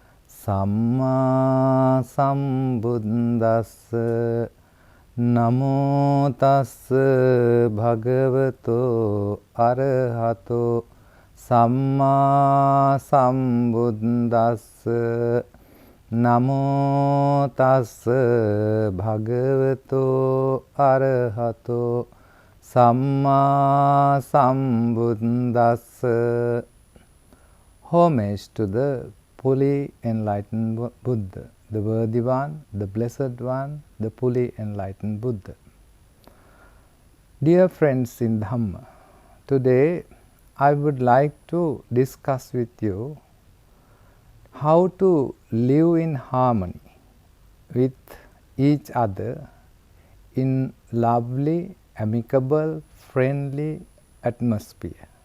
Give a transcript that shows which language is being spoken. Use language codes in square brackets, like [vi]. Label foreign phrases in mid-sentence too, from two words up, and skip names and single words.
[pi] සම්මා සම්බුද්දස්ස නමෝ තස්ස භගවතු අරහතෝ සම්මා සම්බුද්දස්ස නමෝ තස්ස භගවතු අරහතෝ Samma Sambuddhassa. [en] Homage to the fully enlightened Buddha, the worthy one, the blessed one, the fully enlightened Buddha. Dear friends in Dhamma, today I would like to discuss with you how to live in harmony with each other in lovely, amicable, friendly atmosphere.